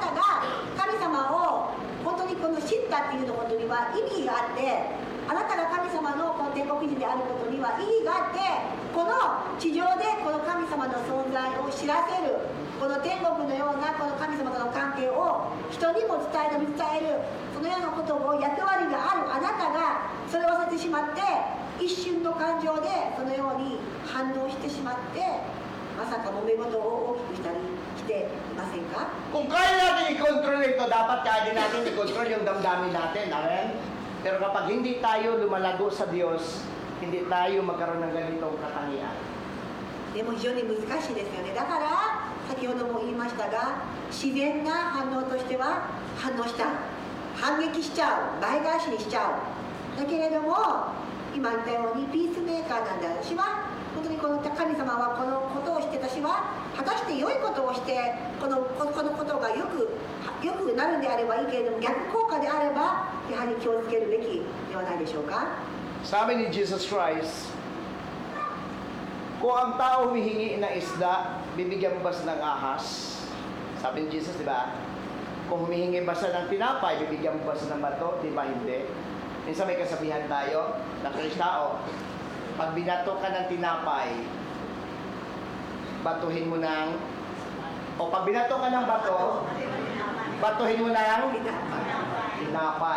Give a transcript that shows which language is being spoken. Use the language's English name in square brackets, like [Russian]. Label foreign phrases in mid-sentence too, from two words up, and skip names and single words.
[Japanese] たが神様を本当にこの知ったっていうことには意味があってあなたが神様のこの天国人であることには意義があってこの地上でこの神様の存在を知らせるこの天国のようなこの神様との関係を人にも伝えるそのようなことを役割があるあなたがそれをさせてしまって一瞬の感情でそのように反応してしまってまさか揉め事を大きくしたりしていませんか [Filipino] Kung kaya natin i-control ito, dapat kaya din natin i-control yung damdamin natin. Amen? Pero kapag hindi tayo lumalago sa Diyos, hindi tayo magkaroon ng ganitong katangian. [Japanese] でも非常に難しいですよねだから先ほども言いましたが自然な反応としては反応した反撃しちゃう倍返しにしちゃうだけれども今言ったようにピースメーカーなんだ私は本当にこの神様はこのことをして私は果たして良いことをしてこのことがよくなるんであればいいけれども逆効果であればやはり気をつけるべきではないでしょうか [Filipino] Sabi ni Jesus Christ, kung ang tao humihingi ng isda, bibigyan mo ba siya ng ahas? Sabi ni Jesus, di ba? Kung humihingi ba siya ng tinapay, bibigyan mo ba siya ng bato? Di ba hindi? Minsan may kasabihan tayo, na Kristao, pag binato ka ng tinapay, batuhin mo ng, o pag binato ka ng bato, batuhin mo ng tinapay.